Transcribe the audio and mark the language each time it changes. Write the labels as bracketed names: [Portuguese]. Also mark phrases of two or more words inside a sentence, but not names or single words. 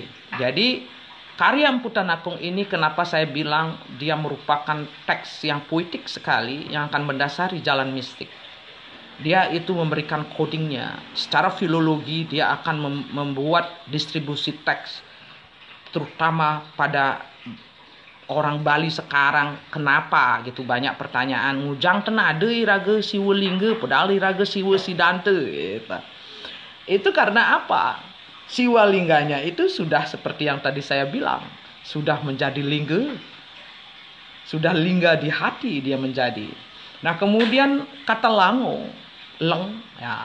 [Indonesian] Jadi karya Mpu Tanakung ini, kenapa saya bilang dia merupakan teks yang puitik sekali, yang akan mendasari jalan mistik. Dia itu memberikan codingnya secara filologi. Dia akan membuat distribusi teks, terutama pada orang Bali sekarang. Kenapa gitu banyak pertanyaan, [Balinese] ngujang tenade iraga siwa lingga padahal iraga siwa sidante gitu. [Indonesian] Itu karena apa? Siwa lingganya itu sudah seperti yang tadi saya bilang, sudah menjadi lingga, sudah lingga di hati dia menjadi. Nah, kemudian kata lango, leng ya.